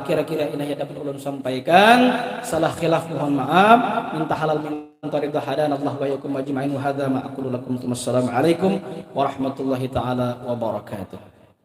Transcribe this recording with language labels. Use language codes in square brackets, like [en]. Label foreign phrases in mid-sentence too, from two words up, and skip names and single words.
[bjn] Kira-kira ini yang dapat ulun sampaikan, salah khilaf mohon maaf, minta halal minta ridha [ar] هدانا الله وإياكم أجمعين وهذا ما أقول لكم. والسلام عليكم ورحمة الله تعالى وبركاته.